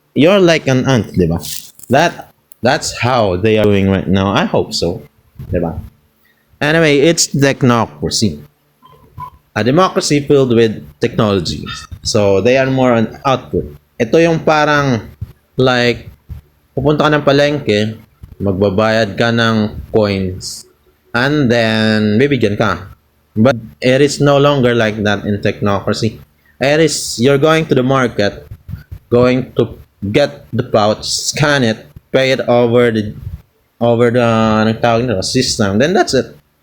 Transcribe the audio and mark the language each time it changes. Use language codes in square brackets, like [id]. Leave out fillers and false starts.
[en] You're like an ant, diba? That's how they are doing right now. I hope so, diba? Anyway, it's technocracy. A democracy filled with technology. So, they are more on output. [tl] Ito yung parang [en] like [tl] Pupunta ka ng palengke, magbabayad ka ng coins, [en] and then [tl] bibigyan ka. [en] But it is no longer like that in technocracy. It is, you're going to the market, going to get the pouch, scan it, pay it over the [tl] anong tawag nila, [en] system, then that's it.